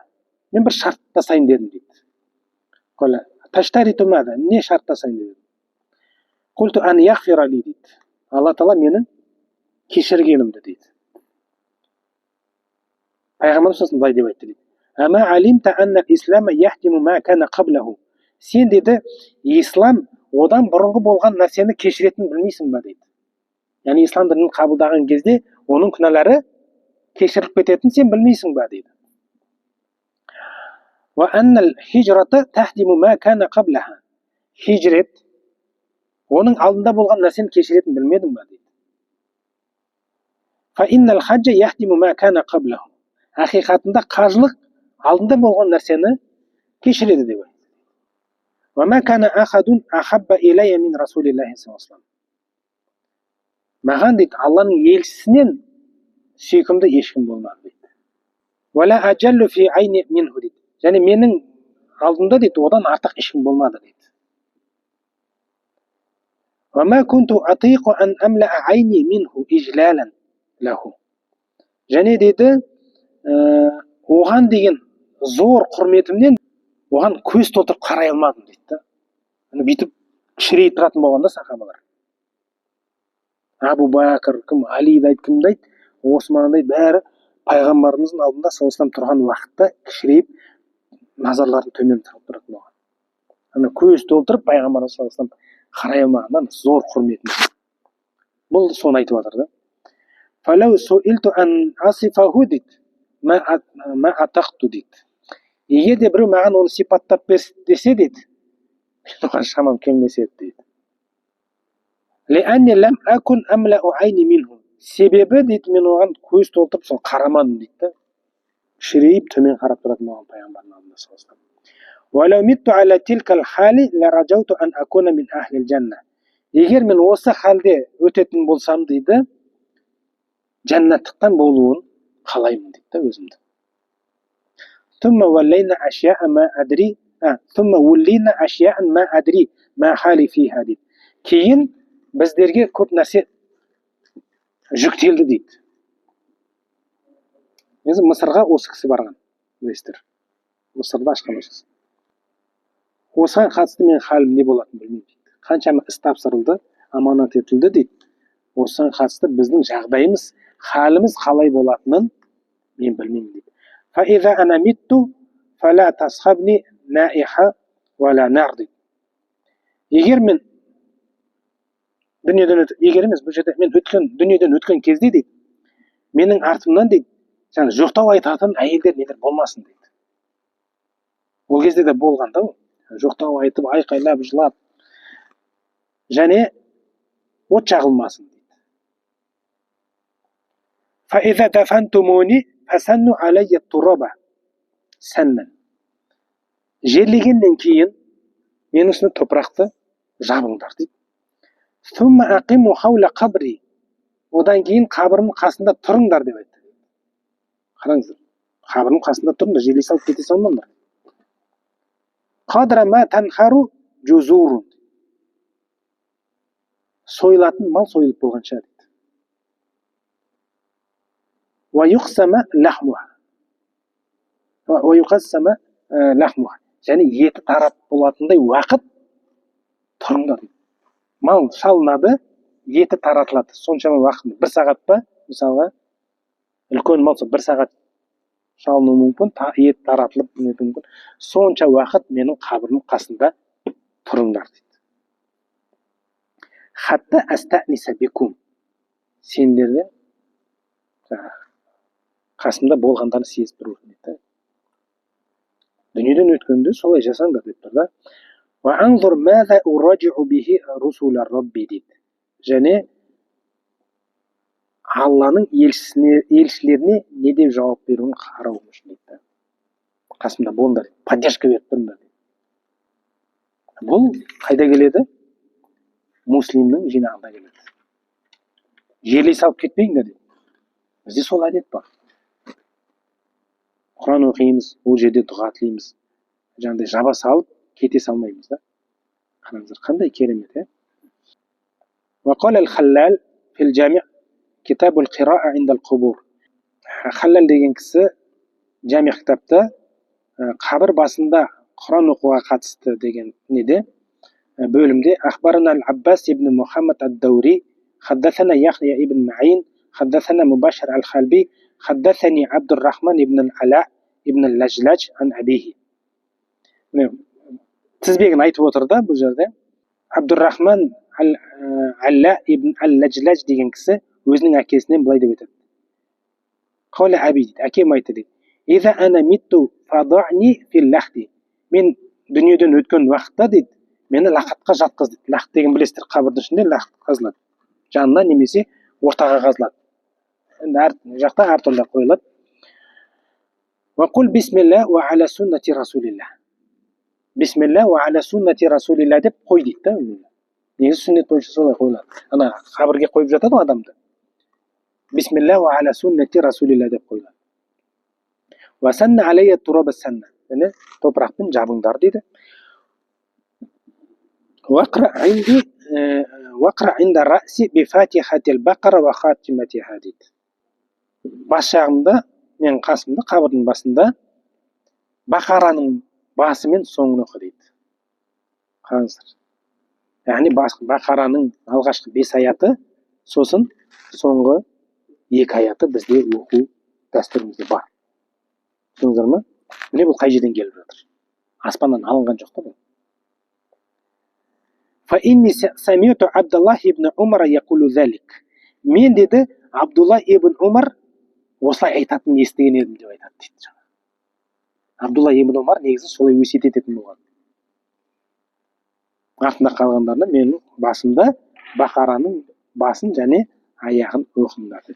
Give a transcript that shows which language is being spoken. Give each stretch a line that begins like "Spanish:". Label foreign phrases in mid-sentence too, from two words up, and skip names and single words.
Kazakh: Мен бір шарт жасайын дедім дейді.
Arabic: قال تشترط ماذا.
Kazakh: Не шарт жасайын дедім.
Arabic: قلت أن يغفر لي
Kazakh: дейді. Алла тағала менің кешіргенімді дейді. Пайғамбарымыз сосын былай деп айтты дейді.
Arabic: أما علمت أن الإسلام يهدم ما كان قبله.
Kazakh: Сен дейді, ислам одан бұрынғы болған нәрсені кешіретін білмейсің ба дейді. Яғни ислам дінін қабылдаған кезде оның күнәлары кешіріліп кететін сен білмейсің ба дейді.
Arabic: وأن الهجرة تهدم ما كان قبلها.
Kazakh: Хижрет оның алдында болған нәрсені кешіретін білмедің ба дейді.
Arabic: فإن الحج يهدم ما كان قبله.
Kazakh: Ақиқатында қажылық алдында болған нәрсені кешіреді деп айтады.
Arabic: وما كان أحد أحب إلي من رسول الله صلى الله عليه وسلم.
Kazakh: Маған дейді Алланың елшісінен сүйкімді ешкім болмады дейді.
Arabic: ولا أجل في عيني منه дейді.
Kazakh: Және менің алдымда дейді одан артық ешкім болмады дейді.
Arabic: وما كنت أطيق أن أملأ عيني منه إجلالا له.
Kazakh: Және дейді оған деген зор құрметімнен оған көз толтырып қарай алмадым дейді. Бүйтіп кішірейіп тұратын болғанда сахабалар. Абу Бәкір, кім, Али дейді, кім дейді, Осман дейді, бәрі пайғамбарымыздың алдында саллаллаху тұрған уақытта кішірейіп назарларын төмен тұратын болған. Көз толтырып пайғамбарымыз саллаллаху қарай алмағаннан зор құрметім. Бұл соны айтып жатыр да.
Arabic: فلو سئلت أن أصفه дейді, ما أطقت дейді.
Kazakh: Егер де біреу маған оны сипаттап десе дейді, оған шамам келмес еді дейді.
Arabic: لأني لم أكن أملأ عيني منه.
Kazakh: Себебі дейді мен оған көз толтырып сол қарамадым дейді. Шірейіп төмен қарап тұратын болған пайғамбардың алдында
Arabic: صلى الله عليه وسلم. ولو مت على تلك الحال لرجوت أن أكون من أهل الجنة.
Kazakh: Егер мен осы халде өтетін болсам дейді, жәннаттықтан болуын қалаймын дейді өзімді.
Arabic: ثم ولينا أشياء ما أدري ما حالي فيها дейді.
Kazakh: Кейін біздерге көп нәрсе жүктелді дейді. Енді Мысырға осы кісі барған, білесіздер. Мысырда ашқан осы. Осыған қатысты мен халім не болатынын білмеймін дейді. Қаншама іс тапсырылды, аманат етілді дейді. Осыған қатысты біздің жағдайымыз, халіміз қалай болатынын мен білмеймін дейді.
Arabic: فإذا أنا مت فلا تصحبني نائحة ولا نار дейді.
Kazakh: Егер мен егер емес, бұл жерде мен дүниеден өткен кезде дейді, менің артымнан дейді, жаңа жоқтау айтатын әйелдер нелер болмасын дейді. Ол кезде де болған да, жоқтау айтып, айқайлап, жылап, және от жағылмасын дейді.
Arabic: فإذا دفنتموني فسنوا علي التراب سنا.
Kazakh: Жерлегеннен кейін менің үстіне топырақты жабыңдар дейді.
Arabic: ثم أقيموا حول قبري.
Kazakh: Одан кейін қабірімнің қасында тұрыңдар деп айтты. Қараңыздар, қабірімнің қасында тұрыңдар, жерлей салып кете салмаңдар.
Arabic: قدر ما تنحر جزور.
Kazakh: Сойылатын мал сойылып болғанша дейді.
Arabic: ويقسم لحمها.
Kazakh: Және еті тарап болатындай уақыт тұрыңдар дейді. Мал шалынады, еті таратылады. Соншама уақыт, 1 сағат па, мысалға, үлкен мал 1 сағат шалыну мүмкін, ет таратылып мүмкін. Сонша уақыт менің қабірімнің қасында тұрыңдар дейді.
Arabic: حتى أستأنس بكم.
Kazakh: Сендерді қасымда болғандарын сезіп тұру дейді. Дүниеден өткенде солай жасаңдар деп тұр да.
Arabic: وأنظر ماذا أراجع به رسول الرب дейді.
Kazakh: Және Алланың елшілеріне не деп жауап беруін қарау үшін дейді. Қасымда болыңдар, поддержка беріп тұрыңдар дейді. Бұл қайда келеді? Муслимнің жинағында келеді. Жерлей салып кетпейіңдер дейді. Бізде сол әдет бар. Құран оқимыз, ол жерде дұға тілейміз. Жаңағыдай жаба салып кете салмаймыз да. Қараңыздар, қандай керемет, е?
Arabic: وقال الخلال في الجامع كتاب القراءة عند القبور.
Kazakh: Халал деген кісі жами кітапта қабір басында Құран оқуға қатысты деген неде бөлімде
Arabic: أخبرنا العباس ابن محمد الدوري حدثنا يحيى ابن معين حدثنا مباشر الخلبي حدثني عبد الرحمن ابن العلاء ابن اللجلج عن أبيه.
Kazakh: Тізбегін айтып отыр да бұл жерде. Абдуррахман Алла ибн Ал-Лajlaj деген кісі өзінің әкесінен былай деп айтады.
Arabic: قال أبي
Kazakh: дейді, әкем айтты дейді.
Arabic: إذا أنا مت فضعني في اللحد.
Kazakh: Мен дүниеден өткен уақытта дейді, мені лақатқа жатқыз дейді. Лақат деген білесіздер, қабірдің ішінде лақат қазылады. Жанына немесе ортаға қазылады. енді әр жақта әртүрлі қойылады.
Arabic: وقل بسم الله وعلى سنة رسول الله. بسم الله وعلى سنة رسول الله
Kazakh: деп қой дейді да. Негізі сүннет бойынша солай қойылады. Ана қабірге қойып жатады ғой адамды.
Arabic: بسم الله وعلى سنة رسول الله
Kazakh: деп қойылады.
Arabic: وسنوا علي التراب سنا.
Kazakh: Яғни топырақпен жабыңдар дейді.
Arabic: واقرأ عند رأسي بفاتحة البقرة وخاتمتها дейді.
Kazakh: Бас жағымда, менің қасымда, қабірдің басында бақараның басы мен соңын оқы дейді. Қараңыздар. Яғни бақараның алғашқы 5 аяты, сосын соңғы 2 аяты бізде оқу дәстүрімізде бар. Түсіндіңіздер ме? Міне бұл қай жерден келіп жатыр? Аспаннан алынған жоқ та бұл.
Arabic: فإني سمعت عبد الله ибн عمر يقول ذلك.
Kazakh: Мен деді Абдулла ибн Умар осылай айтатынын естіген едім деп айтады дейді. Абдулла ибн Умар негізі солай өсиет ететін болған. Артында қалғандарына менің басымда бақараның басын және аяғын оқыңдар деді.